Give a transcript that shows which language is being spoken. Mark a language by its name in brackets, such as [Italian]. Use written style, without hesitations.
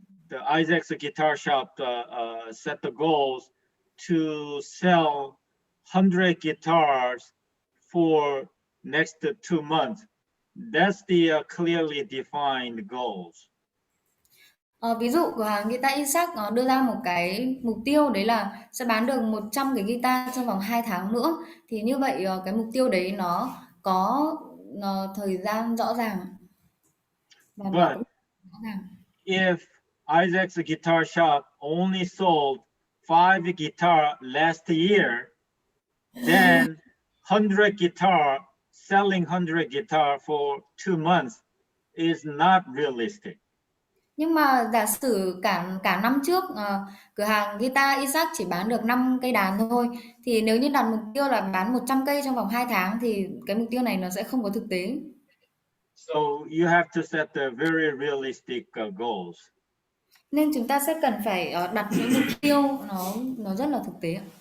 [English] the Isaac's Guitar Shop set the goals to sell 100 guitars for next 2 months. That's the clearly defined goals. [Vietnamese] Ví dụ cửa hàng guitar Isaac đưa ra một cái mục tiêu đấy là sẽ bán được 100 cái guitar trong vòng 2 tháng nữa. Thì như vậy cái mục tiêu đấy nó có thời gian rõ ràng và nó cũng rõ ràng. [English] If Isaac's Guitar Shop only sold 5 guitar last year, then 100 guitar, selling 100 guitar for 2 months is not realistic. [Vietnamese] Nhưng mà giả sử cả năm trước cửa hàng guitar Isaac chỉ bán được 5 cây đàn thôi, thì nếu như đặt mục tiêu là bán 100 cây trong vòng 2 tháng thì cái mục tiêu này nó sẽ không có thực tế. [English] So you have to set the very realistic goals. [Vietnamese] Nên chúng ta sẽ cần phải đặt những mục tiêu nó rất là thực tế.